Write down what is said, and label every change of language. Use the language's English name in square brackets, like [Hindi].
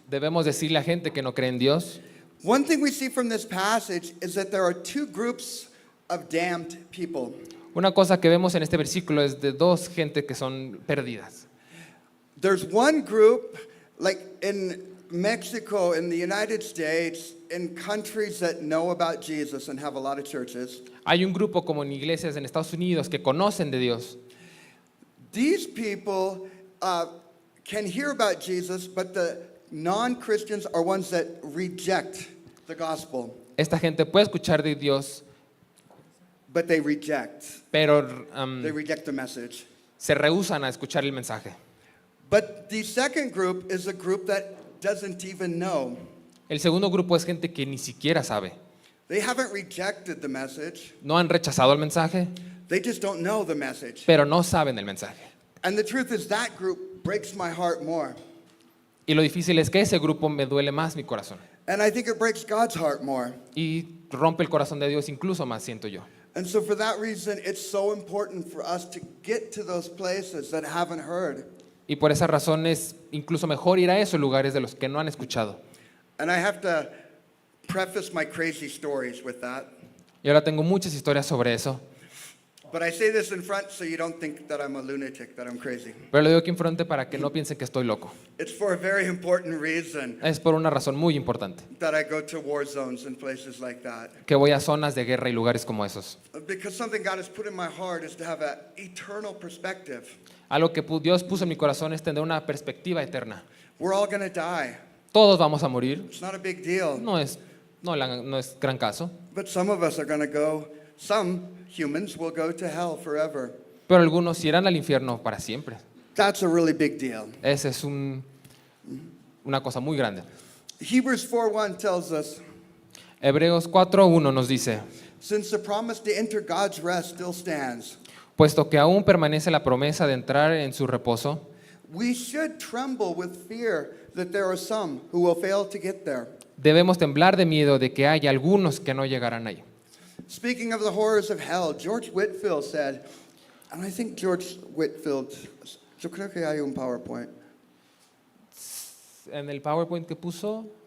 [Spanish] debemos decirle a gente que no cree en Dios. [English] One thing we see from this passage is that there are 2 groups of damned people. [Spanish] Una cosa que vemos en este versículo es de 2 gente que son perdidas. [English] There's one group, like in Mexico, in the United States, in countries that know about Jesus and have a lot of churches. [Spanish] Hay un grupo como en iglesias en Estados Unidos que conocen de Dios. [English] These people can hear about Jesus, but the non-Christians are ones that reject the gospel, [Spanish] Esta gente puede escuchar de Dios, [English] but they reject. [Spanish] pero [English] They reject the message. [Spanish] se rehúsan a escuchar el mensaje. [English] But the second group is a group that doesn't even know. [Spanish] El segundo grupo es gente que ni siquiera sabe. [English] They haven't rejected the message. [Spanish] No han rechazado el mensaje, [English] They just don't know the message. [Spanish] pero no saben el mensaje. [English] And the truth is that group breaks my heart more. [Spanish] Y lo difícil es que ese grupo me duele más mi corazón. [English] And I think it breaks God's heart more. [Spanish] Y rompe el corazón de Dios incluso más, siento yo. [English] And so for that reason, it's so important for us to get to those places that haven't heard. [Spanish] Y por esa razón es incluso mejor ir a esos lugares de los que no han escuchado. [English] And I have to preface my crazy stories with that. [Spanish] Y ahora tengo muchas historias sobre eso. [English] But I say this in front so you don't think that I'm a lunatic, that I'm crazy. [Spanish] Pero lo digo aquí enfrente para que no piensen que estoy loco. [English] It's for a very important reason [Spanish] Es por una razón muy importante, [English] that I go to war zones and places like that. [Spanish] que voy a zonas de guerra y lugares como esos. [English] Because something God has put in my heart is to have an eternal perspective. [Spanish] Algo que Dios puso en mi corazón es tener una perspectiva eterna. [English] We're all going to die. [Spanish] Todos vamos a morir. [English] It's not a big deal. [Spanish] No es gran caso. [English] But some of us are going to go, some humans will go to hell forever. [Spanish] Pero algunos irán al infierno para siempre. [English] That's a really big deal. [Spanish] Esa es una cosa muy grande. [English] Hebrews 4:1 tells us, [Spanish] Hebreos 4:1 nos dice, [English] since the promise to enter God's rest still stands, [Spanish] puesto que aún permanece la promesa de entrar en su reposo, [English] we should tremble with fear that there are some who will fail to get there. [Spanish] debemos temblar de miedo de que haya algunos que no llegarán ahí. [English] Speaking of the horrors of hell, George Whitfield said, and I think George Whitfield, [Spanish] yo creo que hay un PowerPoint, En el PowerPoint que puso,